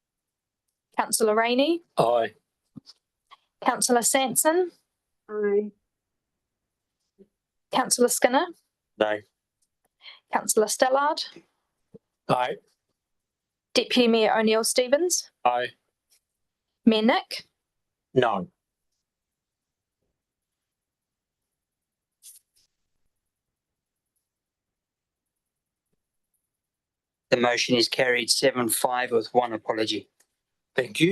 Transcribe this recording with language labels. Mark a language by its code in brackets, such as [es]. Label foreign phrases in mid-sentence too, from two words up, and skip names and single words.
[en] Councillor Rainey, Aye. Councillor Sanson, Aye. Councillor Skinner, No. Councillor Stallard, Aye. Deputy Mayor O'Neill Stevens, Aye. Mayor Nick, No. The motion is carried 7-5 with one apology. Thank you.